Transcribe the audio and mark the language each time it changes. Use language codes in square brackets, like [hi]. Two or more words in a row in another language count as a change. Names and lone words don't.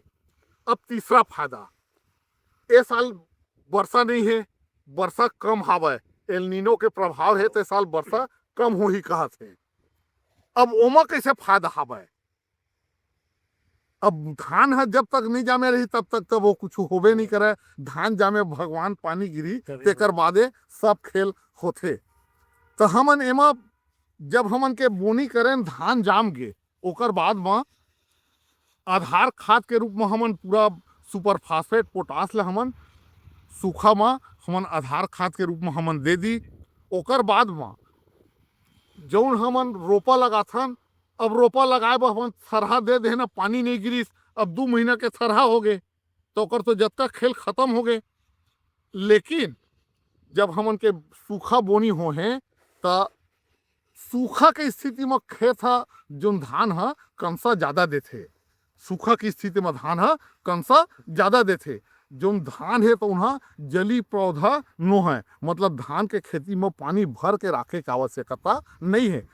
[hne] अब तीसरा फायदा ए साल वर्षा नहीं है, वर्षा कम हावे, एल नीनो के प्रभाव है तो साल वर्षा कम हो ही कहा थे। अब ओमा कैसे फायदा हावे? अब धान है जब तक नहीं जामे रही तब तक तो वो कुछ होबे नहीं करे। धान जामे भगवान पानी गिरी तेकर बादे सब खेल होते। तो हमन एमा जब हमन के बोनी करें धान जाम गे ओकर बाद में आधार खाद के रूप में हमन पूरा [en] super phosphate [hne] पोटास ला हमन सूखा में हमन आधार खाद के रूप में हमन दे दी। ओकर बाद में जौन हमन रोपा लगाथन, अब रोपा लगाए बर हमन थरहा दे देना, पानी नहीं गिरिस, अब 2 महीना के थरहा हो गए तो ओकर तो जब तक खेल खत्म हो गए। लेकिन जब हमन के सूखा बोनी हो है तो सूखा के स्थिति में खेत है जो धान है कंसा ज्यादा देते। सूखा की स्थिति में धान है कंसा ज्यादा देते। जो धान है तो उन्हें जली पौधा नो है, मतलब धान के खेती में पानी भर के रखे की आवश्यकता नहीं है।